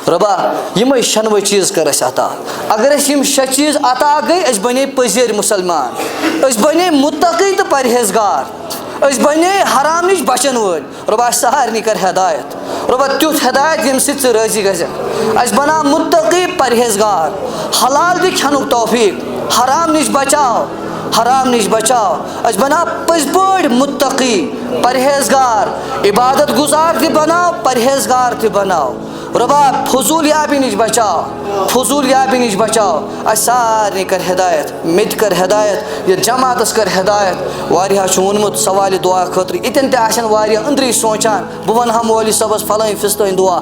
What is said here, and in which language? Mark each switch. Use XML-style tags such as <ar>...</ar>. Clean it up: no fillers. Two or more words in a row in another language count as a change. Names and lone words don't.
<ks>ربا یمے شنوے چیز کر اس عطا. اگر اس یم شے چیز عطا گئی اس بنے پزیر مسلمان, اس بنے متقی تو پرہیزگار, اس بنے حرام نش بچن ول. ربا سارنی کر ہدایت, ربا تیوت ہدایت یم سۭتۍ ژٕ رٲضی گژھکھ. اس بنا متقی پرہیزگار, حلال دی کھنُک توفیق, حرام نش بچاو, حرام نش بچاو. اس بنا پز پٲٹھۍ متقی پرہیزگار, عبادت گزار تہِ بناو, پرہیزگار تہِ بناو. ربا فضول یابی نش بچاو, فضول یابی نش بچاو. اس سارنی کر ہدایت, مت کر ہدایت, یہ جماعتس کر ہدایت. واریاہ چھُ ووٚنمُت سوالہِ دعا خٲطرٕ, اِتٮ۪ن تہِ آسن واریاہ أنٛدرٕے سونٛچان بہٕ وَنہٕ ہا مولوی صٲبس فلٲنۍ فِستٲنۍ دعا.</ks>